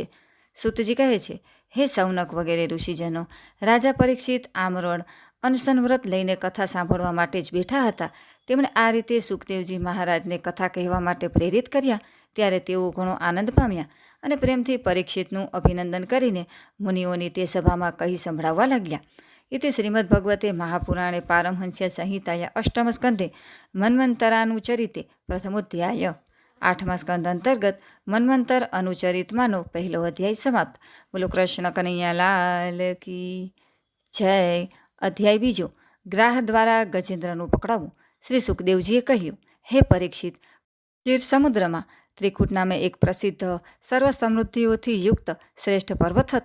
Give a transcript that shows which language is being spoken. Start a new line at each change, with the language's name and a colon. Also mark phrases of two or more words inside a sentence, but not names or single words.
Gujarati: સૂતજી કહે છે, હે સૌનક વગેરે ઋષિજનો, રાજા પરીક્ષિત આમરણ અનશન વ્રત લઈને કથા સાંભળવા માટે જ બેઠા હતા. તેમણે આ રીતે સુખદેવજી મહારાજને કથા કહેવા માટે પ્રેરિત કર્યા. ત્યારે તેઓ ઘણો આનંદ પામ્યા અને પ્રેમથી પરીક્ષિતનું અભિનંદન કરીને મુનિઓની તે સભામાં કહી સંભળાવવા લાગ્યા.
Sanskrit: इति श्रीमद्भगवते महापुराणे पारमहंस्य संहिताया अष्टम स्कंधे मन्वंतरानुचरिते प्रथमोध्याय.
Gujarati: 8મા સ્કંદ અંતર્ગત મન્વંતર અનુચરિતમાંનો પહેલો અધ્યાય સમાપ્ત. બોલો કૃષ્ણ કનૈયાલાલ કી જય. અધ્યાય બીજો, ગ્રાહ દ્વારા ગજેન્દ્રનું પકડાવું. શ્રી સુખદેવજીએ કહ્યું, હે પરીક્ષિત, ક્ષીર સમુદ્રમાં ત્રિકૂટ નામે એક પ્રસિદ્ધ સર્વ સમૃદ્ધિઓથી યુક્ત શ્રેષ્ઠ પર્વત હતો.